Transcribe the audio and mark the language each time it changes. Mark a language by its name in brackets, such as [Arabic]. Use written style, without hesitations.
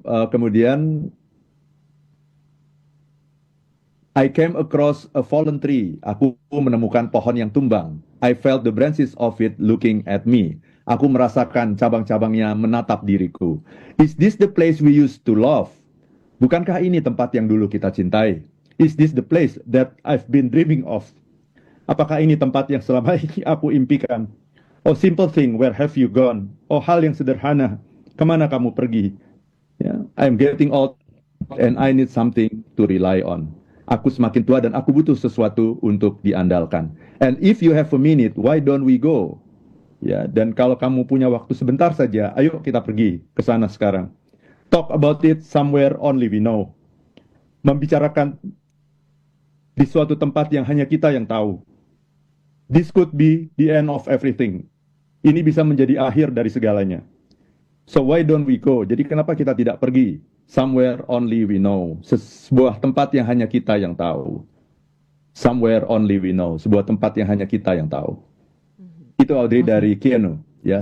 [Indonesian] Kemudian, [English] I came across a fallen tree. [Indonesian] Aku menemukan pohon yang tumbang. [English] I felt the branches of it looking at me. [Indonesian] Aku merasakan cabang-cabangnya menatap diriku. [English] Is this the place we used to love? [Indonesian] Bukankah ini tempat yang dulu kita cintai? [English] Is this the place that I've been dreaming of? [Indonesian] Apakah ini tempat yang selama ini aku impikan? [English] Oh simple thing, where have you gone? [Indonesian] Oh hal yang sederhana, kemana kamu pergi? [English] I'm getting old and I need something to rely on. [Indonesian] Aku semakin tua dan aku butuh sesuatu untuk diandalkan. [English] And if you have a minute, why don't we go? [Indonesian] Ya, dan kalau kamu punya waktu sebentar saja, ayo kita pergi ke sana sekarang. [English] Talk about it somewhere only we know. [Indonesian] Membicarakan di suatu tempat yang hanya kita yang tahu. [English] This could be the end of everything. [Indonesian] Ini bisa menjadi akhir dari segalanya. [English] So why don't we go? [Indonesian] Jadi kenapa kita tidak pergi? [English] Somewhere only we know. [Indonesian] Sebuah tempat yang hanya kita yang tahu. [English] Somewhere only we know. [Indonesian] Sebuah tempat yang hanya kita yang tahu. Itu Audrey dari Keanu, ya.